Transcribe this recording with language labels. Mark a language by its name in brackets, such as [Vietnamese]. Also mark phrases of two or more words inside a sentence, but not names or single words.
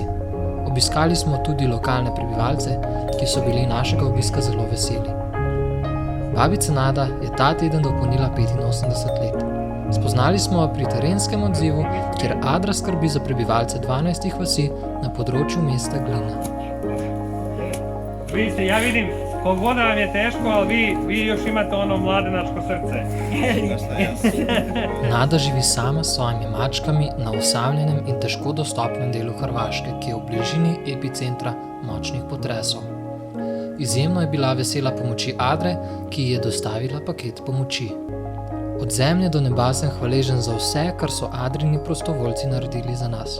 [Slovenian] Obiskali smo tudi lokalne prebivalce, ki so bili našega obiska zelo veseli. Babica Nada je ta teden dopolnila 85 let. Spoznali smo jo pri terenskem odzivu, kjer Adra skrbi za prebivalce 12 vasi na področju mesta Glina. [Croatian] Vidite, ja vidim, koliko god vam je teško, ali vi još imate ono mladenačko srce. [Slovenian] Nada živi sama s svojimi mačkami na osamljenem in težko dostopnem delu Hrvaške, ki je v bližini epicentra močnih potresov. Izjemno je bila vesela pomoči Adre, ki ji je dostavila paket pomoči. Od zemlje do neba sem hvaležen za vse, kar so Adrini prostovoljci naredili za nas.